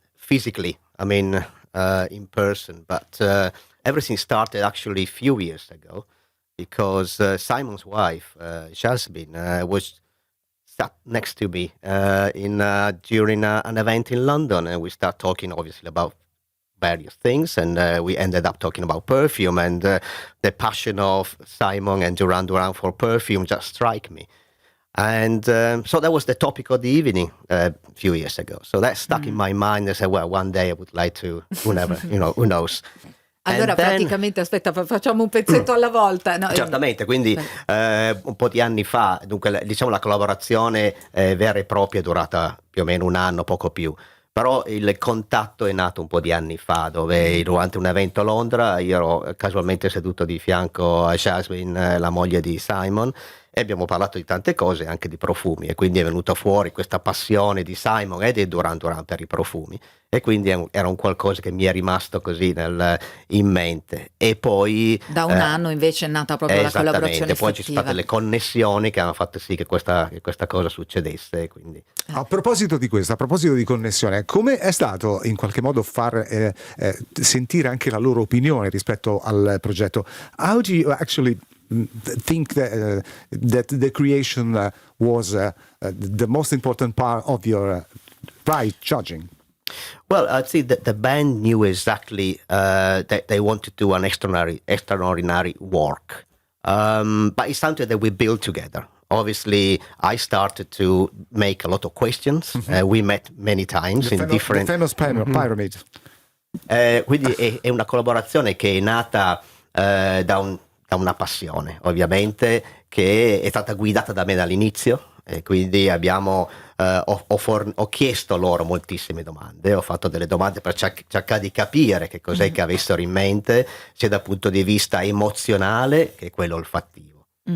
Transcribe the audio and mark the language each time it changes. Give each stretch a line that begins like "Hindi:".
English: Physically, I mean, in person, but everything started actually a few years ago because Simon's wife, Jasmine, was sat next to me during an event in London, and we start talking obviously about various things, and we ended up talking about perfume, and the passion of Simon and Duran Duran for perfume just struck me. And so that was the topic of the evening a few years ago. So that stuck in my mind. I said, well, one day I would like to, whenever, who knows.
Italian: Allora praticamente, aspetta, facciamo un pezzetto alla volta. No, Certamente, quindi un po' di anni fa, dunque diciamo la collaborazione vera e propria è durata più o meno 1 anno, poco più. Però il contatto è nato un po' di anni fa, dove durante un evento a Londra io ero casualmente seduto di fianco a Jasmine, la moglie di Simon, e abbiamo parlato di tante cose, anche di profumi, e quindi è venuta fuori questa passione di Simon e di Duran Duran per i profumi, e quindi era un qualcosa che mi è rimasto così in mente. E poi da 1 anno invece è nata proprio la collaborazione poi ci sono state le connessioni che hanno fatto sì che questa cosa succedesse, quindi. A proposito di questo, a proposito di connessione, come è stato in qualche modo far sentire anche la loro opinione rispetto al progetto?
English: How do you actually think that the creation was the most important part of your prize judging? Well, I'd say that the band knew exactly that they wanted to do an extraordinary work, but it's something that we built together. Obviously, I started to make a lot of questions. We met many times in different. The famous pyramid.
Italian: Quindi è una collaborazione che è nata da una passione, ovviamente, che è stata guidata da me dall'inizio, e quindi ho chiesto loro moltissime domande, ho fatto delle domande per cercare di capire che cos'è che avessero in mente, sia dal punto di vista emozionale che quello olfattivo.